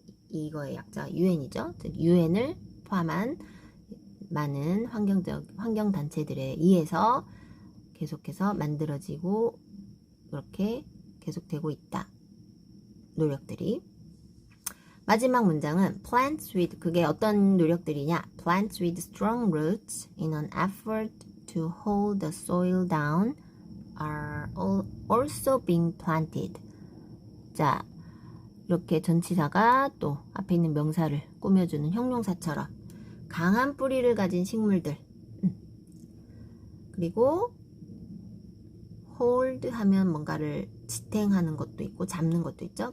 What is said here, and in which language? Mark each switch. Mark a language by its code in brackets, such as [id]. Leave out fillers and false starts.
[ko] 이거의 약자가 UN이죠. 즉, UN을 포함한 많은 환경단체들에 의해서 계속해서 만들어지고, 이렇게 계속되고 있다. 노력들이. 마지막 문장은 [en] plants with, [ko] 그게 어떤 노력들이냐? [en] plants with strong roots in an effort to hold the soil down are also being planted. [ko] 자, 이렇게 전치사가 또 앞에 있는 명사를 꾸며주는 형용사처럼 강한 뿌리를 가진 식물들, 그리고 hold 하면 뭔가를 지탱하는 것도 있고 잡는 것도 있죠.